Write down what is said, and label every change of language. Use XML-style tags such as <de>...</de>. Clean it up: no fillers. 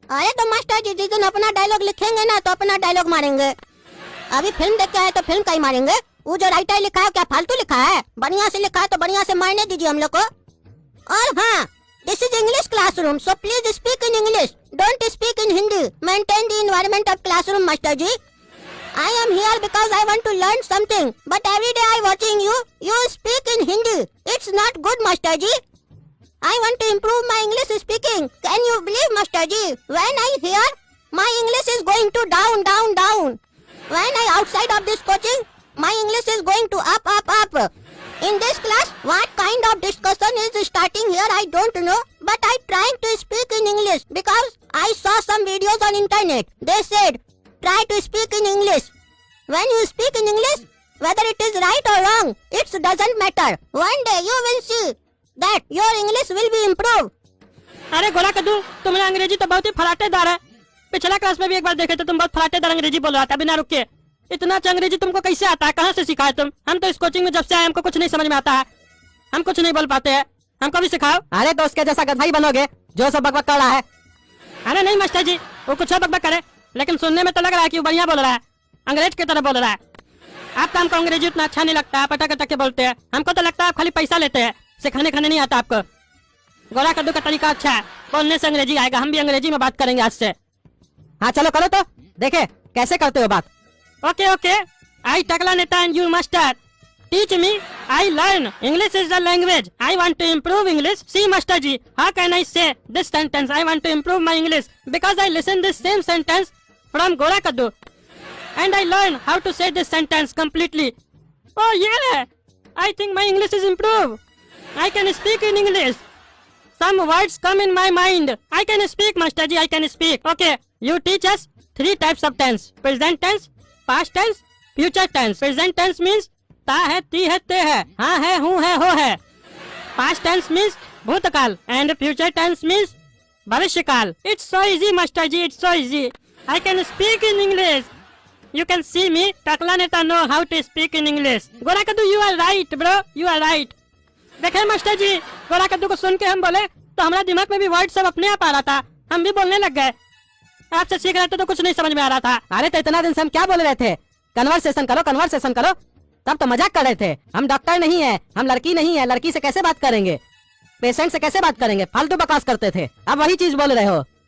<hi>अरे तो मास्टर जी जिस दिन अपना डायलॉग लिखेंगे ना तो अपना डायलॉग मारेंगे। अभी फिल्म देख के आए तो फिल्म का ही मारेंगे। वो जो राइटर लिखा है क्या फालतू लिखा है? बढ़िया से लिखा है तो बढ़िया से मारने दीजिए हम लोग को। और हाँ,</hi> <en>This is English classroom, so please speak in English, don't speak in Hindi. Maintain the environment of classroom master ji. I am here because I want to learn something, but every day I watching you, you speak in Hindi. It's not good, Master ji. I want to improve my English speaking. Can you believe, Master ji? When I hear, my English is going to down, down, down. When I outside of this coaching, my English is going to up, up, up. In this class, what kind of discussion is starting here? I don't know, but I trying to speak in English because I saw some videos on internet. They said, try to speak in English. When you speak in English, whether it is right or wrong, it doesn't matter. One day you will see that your English will be improved.</en> <hi>अरे गोला कद्दू, तुम्हारा अंग्रेजी तो बहुत ही फराटेदार है। पिछला class में भी एक बार देखे तो तुम बहुत फराटेदार अंग्रेजी बोल रहा था बिना रुक के। इतना अच्छा अंग्रेजी तुमको कैसे आता है, कहाँ से सीखा है तुम? हम तो इस कोचिंग में जब से आए हमको कुछ नहीं समझ में आता है, हम कुछ नहीं बोल पाते हैं, हमको भी सिखाओ। अरे तो उसके जैसा गधा ही बनोगे जो सब बकबक कर रहा है। अरे नहीं मास्टर जी, वो कुछ और बकबक करे, लेकिन सुनने में तो लग रहा है कि वो बढ़िया बोल रहा है, अंग्रेज की तरह बोल रहा है। आपका हमको अंग्रेजी उतना अच्छा नहीं लगता, आप अटक अटक के बोलते हैं, हमको तो लगता है आप खाली पैसा लेते हैं, सिखाने खाने नहीं आता आपको। गोला कद्दू का तरीका अच्छा है, बोलने से अंग्रेजी आएगा, हम भी अंग्रेजी में बात करेंगे आज से। हाँ चलो करो तो देखे कैसे करते हो बात।</hi> <en>Okay okay, I टकला नेता and you master teach me, I learn, English is the language, I want to improve English. See master ji, how can I say this sentence, I want to improve my English because I listen this same sentence from गोला कद्दू and I learn how to say this sentence completely. Oh yeah, I think my English is improved. I can speak in English. Some words come in my mind. I can speak, Master ji, I can speak. Okay, you teach us 3 types of tense. Present tense, past tense, future tense. Present tense means</en> <hi>ता है, ती है, ते है, हाँ है, हूँ है, हो है.</hi> <en>Past tense means भूतकाल and future tense means भविष्यकाल. It's so easy, Master ji, it's so easy. I can speak in English. You can see me, Takla Neta know how to speak in English. गोला कद्दू, you are right, bro, you are right.</en> <hi>देखे master जी, गोला कद्दू को सुन के हम बोले तो हमारा दिमाग में भी वर्ड सब अपने आप आ रहा था, हम भी बोलने लग गए। आपसे सीख रहे थे तो कुछ नहीं समझ में आ रहा था। अरे तो इतना दिन से हम क्या बोल रहे थे, कन्वर्सेशन करो कन्वर्सेशन करो, तब तो मजाक कर रहे थे। हम डॉक्टर नहीं है, हम लड़की नहीं है, लड़की से कैसे बात करेंगे, पेशेंट से कैसे बात करेंगे, फालतू बकवास करते थे। अब वही चीज बोल रहे हो।</hi>